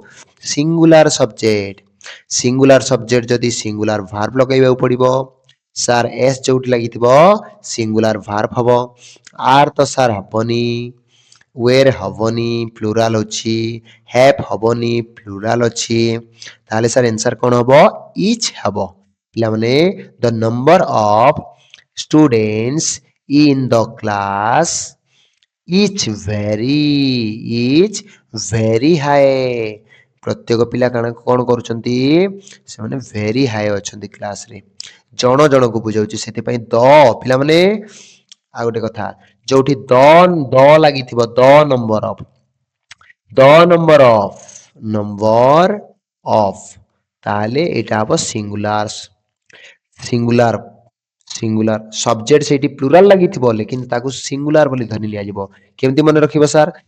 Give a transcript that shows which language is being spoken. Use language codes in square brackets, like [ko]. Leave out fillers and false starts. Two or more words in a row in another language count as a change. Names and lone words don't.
[en] singular subject [or] ଯଦି [en] singular verb [or] ଲଗାଇବାକୁ ପଡିବ ସାର୍ ଏସ୍ ଯୋଉଠି ଲାଗିଥିବ [en] singular verb [or] ହବ ଆର୍ ତ ସାର୍ ହବନି ୱେର ହବନି ପ୍ଲୁରାଲ ଅଛି ହ୍ୟାଭ୍ ହବନି ପ୍ଲୁରାଲ ଅଛି ତାହେଲେ ସାର୍ ଆନ୍ସର କଣ ହବ ଇଚ୍ ହବ ପିଲାମାନେ [en] the number of students in the class is very high [or] ପ୍ରତ୍ୟେକ ପିଲା କଣ କରୁଛନ୍ତି ସେମାନେ [en] very high [or] ଅଛନ୍ତି କ୍ଲାସରେ ଜଣ ଜଣକୁ ବୁଝାଉଛି ସେଥିପାଇଁ ଦ ପିଲାମାନେ ଆଉ ଗୋଟେ କଥା ଯୋଉଠି ଦ ଲାଗିଥିବ [en] number of [or] ତାହେଲେ ଏଇଟା ହବ [en] singular subject [or] ସେଇଠି ପ୍ଲୁରାଲ ଲାଗିଥିବ ଲେକିନ ତାକୁ ସିଙ୍ଗୁଲାର ବୋଲି ଧରି ନିଆଯିବ କେମିତି ମନେ ରଖିବ ସାର୍